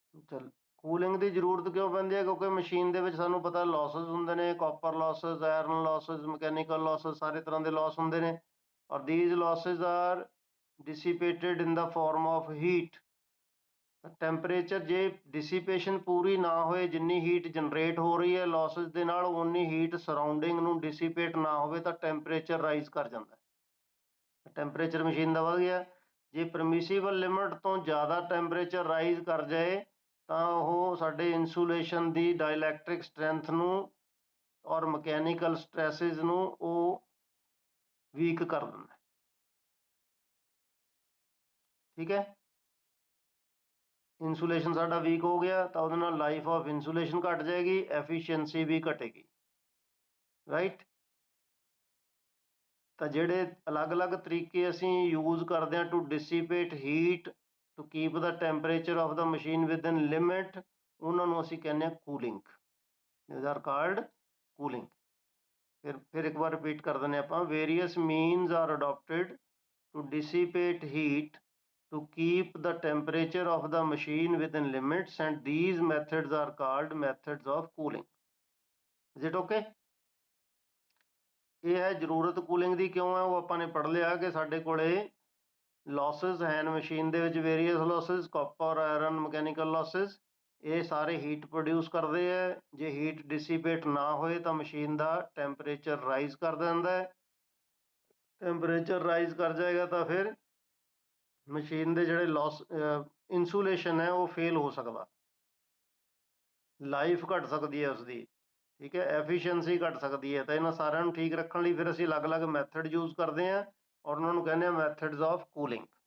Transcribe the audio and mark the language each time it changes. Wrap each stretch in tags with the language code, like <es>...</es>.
<pa>ਚਲ, ਕੂਲਿੰਗ ਦੀ ਜ਼ਰੂਰਤ ਕਿਉਂ ਪੈਂਦੀ ਹੈ? ਕਿਉਂਕਿ ਮਸ਼ੀਨ ਦੇ ਵਿੱਚ ਸਾਨੂੰ ਪਤਾ ਲਾਸਸ ਹੁੰਦੇ ਨੇ, copper losses, iron losses, mechanical losses, ਸਾਰੇ ਤਰ੍ਹਾਂ ਦੇ ਲਾਸ ਹੁੰਦੇ ਨੇ।</pa> <en>ਔਰ these losses are dissipated in the form of heat।</en> <pa>Temperature ਜੇ ਡਿਸੀਪੇਸ਼ਨ ਪੂਰੀ ਨਾ ਹੋਏ, ਜਿੰਨੀ ਹੀਟ ਜਨਰੇਟ ਹੋ ਰਹੀ ਹੈ ਲਾਸਸ ਦੇ ਨਾਲ, ਉਨੀ ਹੀਟ ਸਰਾਊਂਡਿੰਗ ਨੂੰ ਡਿਸੀਪੇਟ ਨਾ ਹੋਵੇ ਤਾਂ ਟੈਂਪਰੇਚਰ ਰਾਈਜ਼ ਕਰ ਜਾਂਦਾ। ਟੈਂਪਰੇਚਰ ਮਸ਼ੀਨ ਦਾ ਵਧ ਗਿਆ। ਜੇ ਪਰਮਿਸਿਬਲ ਲਿਮਿਟ ਤੋਂ ਜ਼ਿਆਦਾ ਟੈਂਪਰੇਚਰ ਰਾਈਜ਼ ਕਰ ਜਾਏ ਤਾਂ ਉਹ ਸਾਡੇ ਇਨਸੂਲੇਸ਼ਨ ਦੀ ਡਾਇਲੈਕਟ੍ਰਿਕ ਸਟਰੈਂਥ ਨੂੰ ਔਰ ਮਕੈਨੀਕਲ ਸਟ੍ਰੈਸਿਸ ਨੂੰ ਉਹ ਵੀਕ ਕਰ ਦਿੰਦਾ। ਠੀਕ ਹੈ, ਇਨਸੂਲੇਸ਼ਨ ਸਾਡਾ ਵੀਕ ਹੋ ਗਿਆ ਤਾਂ ਉਹਦੇ ਨਾਲ ਲਾਈਫ ਆਫ ਇਨਸੂਲੇਸ਼ਨ ਘਟ ਜਾਏਗੀ, ਐਫੀਸ਼ੀਐਂਸੀ ਵੀ ਘਟੇਗੀ, ਰਾਈਟ। ਤਾਂ ਜਿਹੜੇ ਅਲੱਗ-ਅਲੱਗ ਤਰੀਕੇ ਅਸੀਂ ਯੂਜ਼ ਕਰਦੇ ਹਾਂ</pa> <en>to dissipate heat to keep the temperature of the machine within limit,</en> <pa>ਉਹਨਾਂ ਨੂੰ ਅਸੀਂ ਕਹਿੰਦੇ ਹਾਂ cooling,</pa> <en>these are called cooling।</en> <pa>ਫਿਰ ਇੱਕ ਵਾਰ ਰਿਪੀਟ ਕਰ ਦਿੰਦੇ ਆਪਾਂ,</pa> <en>Various means are adopted to dissipate heat to keep the temperature of the machine within limits, and these methods are called methods of cooling। Is it okay?</en> <pa>ਇਹ ਹੈ ਜ਼ਰੂਰਤ cooling ਦੀ ਕਿਉਂ ਹੈ, ਉਹ ਆਪਾਂ ਨੇ ਪੜ੍ਹ ਲਿਆ ਕਿ ਸਾਡੇ ਕੋਲੇ ਲੌਸਸ ਹਨ ਮਸ਼ੀਨ ਦੇ ਵਿੱਚ, ਵੇਰੀਅਸ ਲੌਸਸ, ਕਾਪਰ, ਆਇਰਨ, ਮਕੈਨੀਕਲ ਲੌਸਸ, ਇਹ ਸਾਰੇ ਹੀਟ ਪ੍ਰੋਡਿਊਸ ਕਰਦੇ ਹੈ। ਜੇ ਹੀਟ ਡਿਸੀਪੇਟ ਨਾ ਹੋਏ ਤਾਂ ਮਸ਼ੀਨ ਦਾ ਟੈਂਪਰੇਚਰ ਰਾਈਜ਼ ਕਰ ਦਿੰਦਾ ਹੈ, ਟੈਂਪਰੇਚਰ ਰਾਈਜ਼ ਕਰ ਜਾਏਗਾ ਤਾਂ ਫਿਰ ਮਸ਼ੀਨ ਦੇ ਜਿਹੜੇ ਲੌਸ ਇਨਸੂਲੇਸ਼ਨ ਹੈ ਉਹ ਫੇਲ ਹੋ ਸਕਦਾ, ਲਾਈਫ ਘਟ ਸਕਦੀ ਹੈ ਉਸਦੀ, ਠੀਕ ਹੈ, ਐਫੀਸ਼ੀਐਂਸੀ ਘਟ ਸਕਦੀ ਹੈ। ਤਾਂ ਇਹਨਾਂ ਸਾਰਿਆਂ ਨੂੰ ਠੀਕ ਰੱਖਣ ਲਈ ਫਿਰ ਅਸੀਂ ਅਲੱਗ-ਅਲੱਗ ਮੈਥਡ ਯੂਜ਼ ਕਰਦੇ ਹਾਂ ਔਰ ਉਹਨਾਂ ਨੂੰ ਕਹਿੰਦੇ ਹਾਂ ਮੈਥਡਸ ਆਫ ਕੂਲਿੰਗ।</pa>